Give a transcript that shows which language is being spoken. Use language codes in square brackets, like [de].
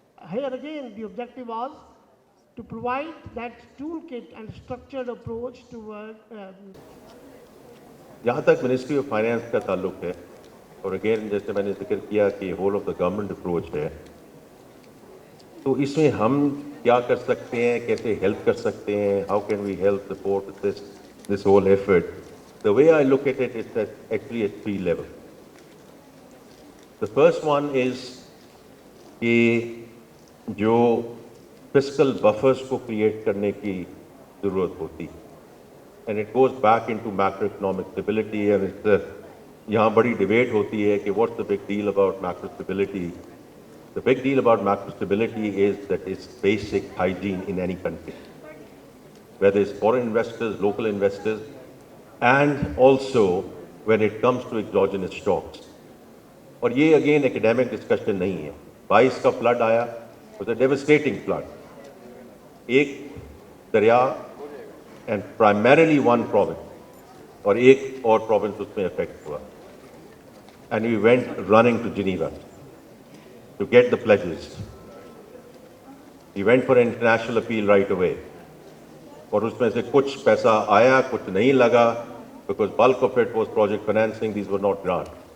[en] Here again, the objective was to provide that toolkit and structured approach toward [hi] जहाँ तक ministry of finance का ताल्लुक है, और अगेन जैसे मैंने जिक्र किया कि [en] whole of the government approach [hi] है, तो इसमें हम क्या कर सकते हैं, कैसे हेल्प कर सकते हैं, [en] How can we help support this whole effort. The way I look at it is actually at 3 level. The first one is [hi] कि जो फिस्कल बफर्स को क्रिएट करने की ज़रूरत होती है, [en] And it goes back into macro economic stability. And [hi] यहाँ बड़ी डिबेट होती है कि [en] What's the big deal about macro stability. The big deal about macro stability is that it's basic hygiene in any country, whether it's foreign investors, local investors, and also when it comes to exogenous shocks. [hi] और ये [en] again academic discussion [hi] नहीं है. 22 का flood आया, [en] was a devastating flood. [hi] एक दरिया [en] and primarily one province, [hi] और एक और province उसमें affect हुआ. [en] And we went running to Geneva to get the pledges. We went for an international appeal right away. [hi] और उसमें से कुछ पैसा आया, कुछ नहीं लगा, [en] because bulk of it was project financing, these were not grants.